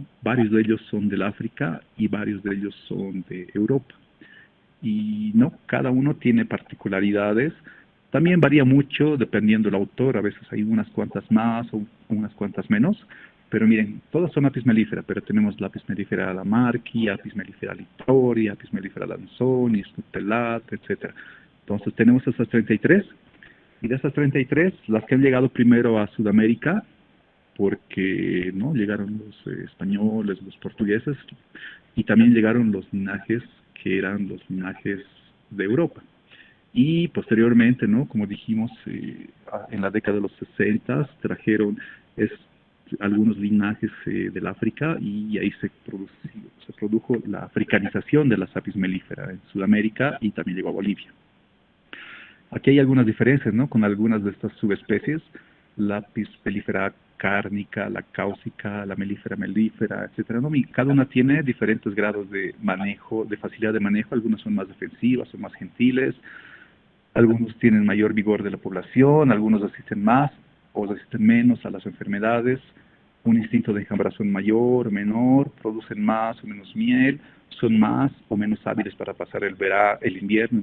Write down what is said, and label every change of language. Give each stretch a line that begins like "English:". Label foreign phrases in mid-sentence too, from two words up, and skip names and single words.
Spanish: Varios de ellos son del África y varios de ellos son de Europa. Y no, cada uno tiene particularidades. También varía mucho dependiendo del autor, a veces hay unas cuantas más o unas cuantas menos, pero miren, todas son apis mellifera, pero tenemos la apis mellifera lamarcki, apis mellifera littori, apis mellifera lanzoni, snutellat, etc. Entonces tenemos esas 33, y de esas 33, las que han llegado primero a Sudamérica, porque no llegaron los españoles, los portugueses, y también llegaron los linajes que eran los linajes de Europa. Y posteriormente, ¿no?, como dijimos, en la década de los 60 trajeron algunos linajes del África, y ahí se produjo la africanización de las apis mellifera en Sudamérica y también llegó a Bolivia. Aquí hay algunas diferencias, ¿no?, con algunas de estas subespecies: la apis mellifera cárnica, la cáusica, la melífera melífera, etcétera, ¿no? Y cada una tiene diferentes grados de manejo, de facilidad de manejo. Algunas son más defensivas, son más gentiles, algunos tienen mayor vigor de la población, algunos resisten más o resisten menos a las enfermedades, un instinto de enjambración mayor o menor, producen más o menos miel, son más o menos hábiles para pasar el invierno.